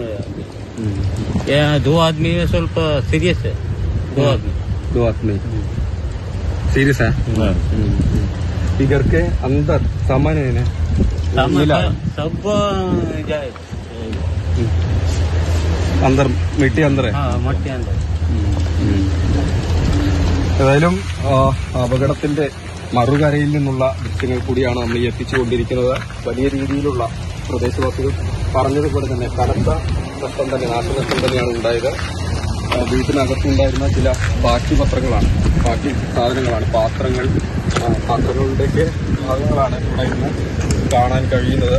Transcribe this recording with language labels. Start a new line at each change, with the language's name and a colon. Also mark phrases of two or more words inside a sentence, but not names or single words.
Hindi: 2 आदमी ಸ್ವಲ್ಪ सीरियस है। 2 आदमी सीरियस है। ये घर के अंदर सामान है सब जाए अंदर मिट्टी अंदर है। मट्टी अंदर।
Malayalam: ഏതായാലും അപകടത്തിന്റെ മറുകരയിൽ നിന്നുള്ള ദൃശ്യങ്ങൾ കൂടിയാണ് നമ്മൾ ഈ എത്തിച്ചുകൊണ്ടിരിക്കുന്നത്. വലിയ രീതിയിലുള്ള പ്രദേശവാസികൾ പറഞ്ഞതുപോലെ തന്നെ കനത്ത നഷ്ടം തന്നെ, നാശനഷ്ടം തന്നെയാണ് ഉണ്ടായത്. വീട്ടിനകത്തുണ്ടായിരുന്ന ചില ബാക്കി സാധനങ്ങളാണ്, പാത്രങ്ങളുടെയൊക്കെ ഭാഗങ്ങളാണ് ഇവിടെ ഇന്ന് കാണാൻ കഴിയുന്നത്.